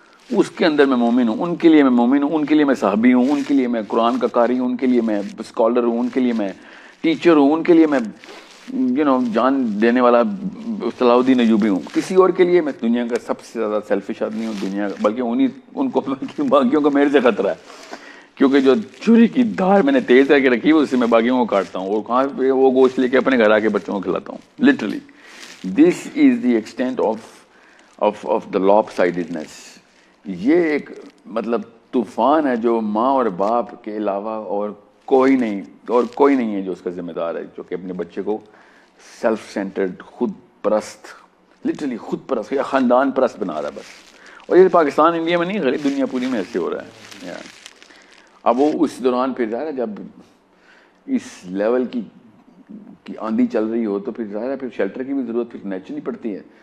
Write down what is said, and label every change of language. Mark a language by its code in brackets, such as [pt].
[ur] اس کے اندر میں مومن ہوں، ان کے لیے میں مومن ہوں، ان کے لیے میں صحابی ہوں، ان کے لیے میں قرآن کا قاری ہوں، ان کے لیے میں اسکالر ہوں، ان کے لیے میں ٹیچر ہوں، ان کے لیے میں جان دینے والا صلاح الدین ایوبی ہوں. کسی اور کے لیے میں دنیا کا سب سے زیادہ سیلفش آدمی ہوں دنیا کا، بلکہ ان کو باقیوں کو میرے سے خطرہ ہے، کیونکہ جو چھری کی دھار میں نے تیز کر کے رکھی ہے اس سے میں باقیوں کو کاٹتا ہوں، اور کہاں پہ وہ گوشت لے کے اپنے گھر آ کے بچوں کو کھلاتا ہوں. [en] Literally this is the extent of the lopsidedness. [ur] یہ ایک مطلب طوفان ہے جو ماں اور باپ کے علاوہ اور کوئی نہیں ہے جو اس کا ذمہ دار ہے، جو کہ اپنے بچے کو سیلف سینٹرڈ، خود پرست، لٹرلی خود پرست یا خاندان پرست بنا رہا ہے بس. اور یہ پاکستان انڈیا میں نہیں، غیر دنیا پوری میں ایسے ہو رہا ہے. اب وہ اس دوران پھر ظاہر ہے جب اس لیول کی آندھی چل رہی ہو تو پھر ظاہر ہے پھر شیلٹر کی بھی ضرورت پھر نیچرلی پڑتی ہے.